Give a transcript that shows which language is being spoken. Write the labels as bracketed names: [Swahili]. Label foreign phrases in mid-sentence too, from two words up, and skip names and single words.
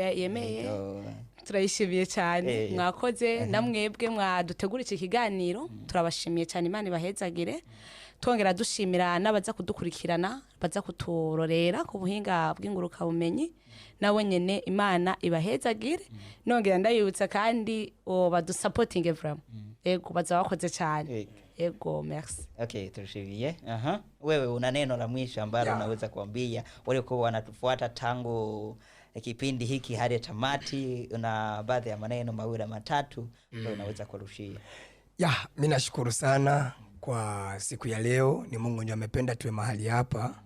[Rundi] yemeye turayishimiye cyane mwakoze namwebwe mwadutegura iki kiganiro turabashimiye cyane Imana ibahezagire twongera dushimira n'abaza kudukurikirana baza kuturorera ku buhinga bw'inguruka bumenyi nawe nyene Imana ibahezagire nongera ndayibutsa kandi badusupporting vraiment ego baza bakoze cyane. Ego merci. Okay, tushiriye. [Swahili] Wewe una neno la mwisho ambalo unaweza kuambia wale kwa wanatufuata tangu kipindi hiki hadi tamati, una baadhi ya maneno mawili matatu unaweza kurushia? Mimi nashukuru sana kwa siku ya leo, ni Mungu ndiye amependa tuwe mahali hapa.